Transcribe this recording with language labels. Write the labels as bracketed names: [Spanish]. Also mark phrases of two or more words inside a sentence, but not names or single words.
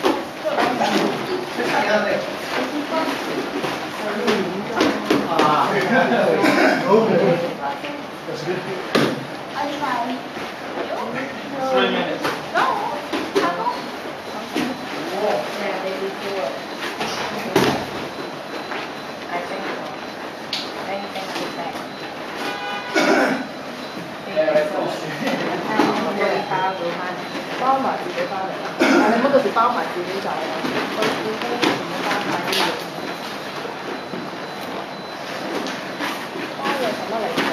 [English] 3 minutes. No, Taco. Yeah, they do too. I think so. Anything to say. [Cantonese] 包埋自己翻嚟，但係你乜到時包埋自己走啊？我自己唔包埋啲嘢。包嘢使乜嚟做？